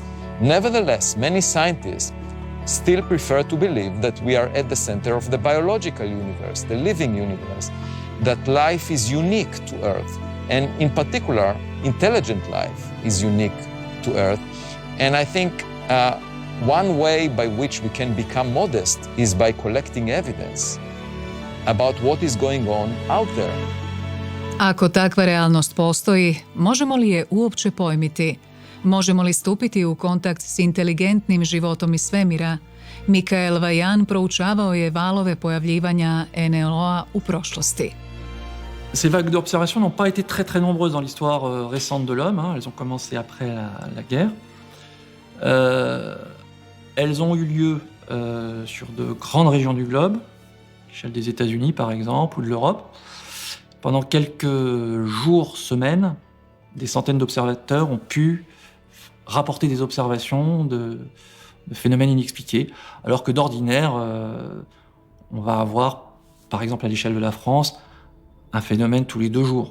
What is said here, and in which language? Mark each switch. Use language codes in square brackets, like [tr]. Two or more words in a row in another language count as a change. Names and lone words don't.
[en] Nevertheless, many scientists still prefer to believe that we are at the center of the biological universe, the living universe, that life is unique to Earth. And in particular, intelligent life is unique to Earth. And I think one way by which we can become modest is by collecting evidence about what is going on out there. [hr] Ako takva realnost postoji, možemo li je uopće pojmiti? Možemo li stupiti u kontakt s inteligentnim životom iz svemira? Mikael Vajan proučavao je valove pojavljivanja NLO-a u prošlosti. [fr] Ces vagues d'observation n'ont pas été très nombreuses dans l'histoire récente de l'homme. Elles ont commencé après la guerre. Elles ont eu lieu sur de grandes régions du globe, à l'échelle des États-Unis par exemple, ou de l'Europe. Pendant quelques jours, semaines, des centaines d'observateurs ont pu rapporter des observations de phénomènes inexpliqués, alors que d'ordinaire, on va avoir, par exemple à l'échelle de la France, un phénomène tous les 2 jours.